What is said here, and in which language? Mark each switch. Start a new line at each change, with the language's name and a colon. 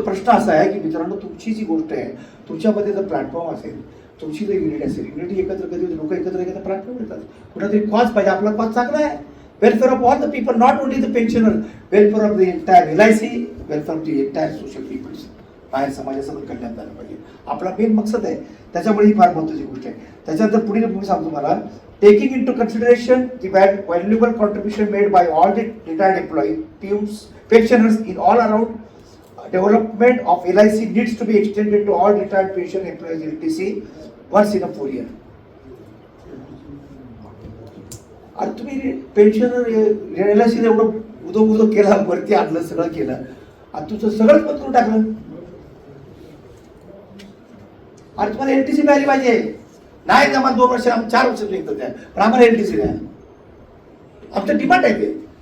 Marathi: प्रश्न असा आहे की मित्रांनो तुमची जी गोष्ट आहे, तुमच्यामध्ये जर प्लॅटफॉर्म असेल, तुमची जर युनिटी असेल, युनिटी एकत्र कधी लोक एकत्र प्लॅटफॉर्म येतात. कुठेतरी कॉज पाहिजे. आपला कॉज चांगला आहे,
English: Welfare of all the people, not only the pensioner, welfare of the entire LIC, welfare of the entire social peoples.
Marathi: बाहेर समाजाचं कल्याण झालं पाहिजे, आपला मेन मकसद आहे. त्याच्यामुळे ही फार महत्वाची गोष्ट आहे. त्याच्यानंतर पुढे मी सांगतो मला,
English: taking into consideration the valuable contribution made by all the retired employees, pensioners in all around, development of LIC needs to be extended to all retired pension employees LTC once in a 4 year.
Marathi: आणि तुम्ही pensioner LIC एवढं उदो केला, वरती आणलं, सगळं केलं, आणि तुझं सगळंच बंद करून टाकलं. आणि तुम्हाला LTC मिळाली पाहिजे. नाही आम्हाला 2 वर्ष, 4 वर्ष निघतात त्या, पण आम्हाला LTC द्या. आमचं डिमांड आहे ते.